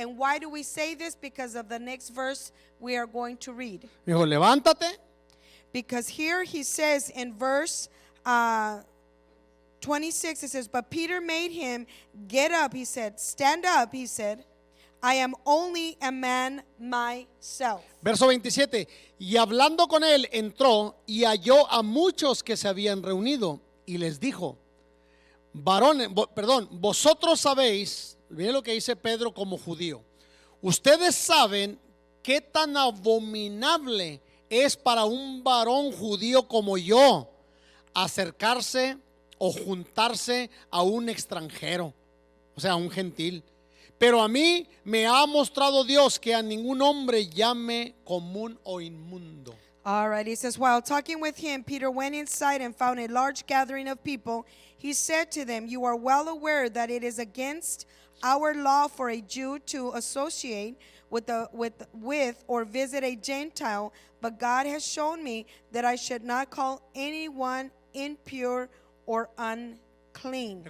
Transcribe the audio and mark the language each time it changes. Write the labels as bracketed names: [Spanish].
[English] And why do we say this? Because of the next verse we are going to read. [Spanish] Dijo: levántate. [English] Because here he says in verse 26, it says, but Peter made him get up. He said, stand up. He said, I am only a man myself. [Spanish] Verso 27. Y hablando con él, entró y halló a muchos que se habían reunido, y les dijo: varones, vosotros sabéis, miren lo que dice Pedro como judío, ustedes saben qué tan abominable es para un varón judío como yo acercarse o juntarse a un extranjero, o sea, a un gentil. Pero a mí me ha mostrado Dios que a ningún hombre llame común o inmundo. [English] All right, he says, while talking with him, Peter went inside and found a large gathering of people. He said to them, "You are well aware that it is against our law for a Jew to associate with or visit a Gentile, but God has shown me that I should not call anyone impure or unclean."